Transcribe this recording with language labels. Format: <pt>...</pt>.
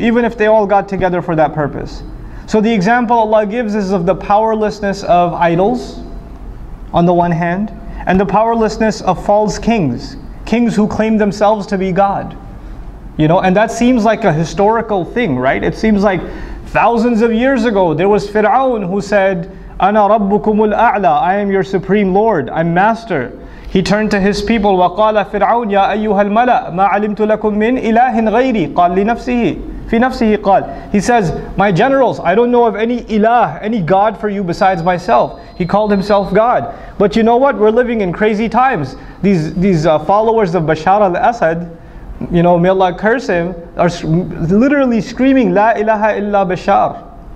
<en>Even if they all got together for that purpose. So the example Allah gives is of the powerlessness of idols, on the one hand, and the powerlessness of false kings. Kings who claim themselves to be God. You know, and that seems like a historical thing, right? It seems like thousands of years ago, there was Fir'aun who said,</en> <ar>أَنَا رَبُّكُمُ الْأَعْلَى.</ar> <en>I am your supreme Lord, I'm master. He turned to his people,</en> <ar>وَقَالَ فِرْعَوْنَ يَا أَيُّهَا الْمَلَأ مَا عَلِمْتُ لَكُم مِّنْ إِلَهٍ غَيْرِي قَالَ لِنَفْسِهِ فِي نَفْسِهِ قَالَ.</ar> <en>He says, my generals, I don't know of any ilah, any God for you besides myself. He called himself God. But you know what? We're living in crazy times. These followers of Bashar al-Assad, may Allah curse him, are literally screaming,</en> <ar>La ilaha illa Bashar.</ar>